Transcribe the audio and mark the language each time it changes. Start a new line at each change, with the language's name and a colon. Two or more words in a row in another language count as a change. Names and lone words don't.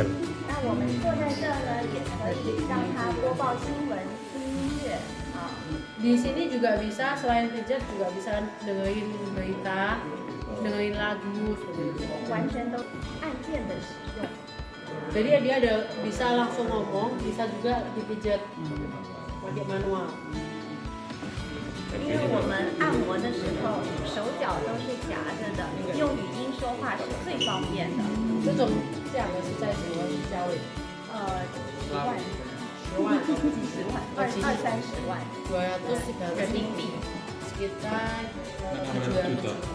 Chinese: 那我们坐在这呢，也可以让他播报新闻、听音乐啊。
Indonesian: Di sini juga bisa, selain pijat juga bisa dengerin berita, dengerin lagu, seperti itu.
Chinese: 完全都按键的使用。
Indonesian: Jadi dia ada bisa langsung ngomong, bisa juga dipijat pakai manual.
Chinese: 因为我们按摩的时候手脚都是夹着的，用语音说话是最方便的。这种价格是在什么价位？10万，几十万，20-30万，人民币。
Indonesian: sekitar 700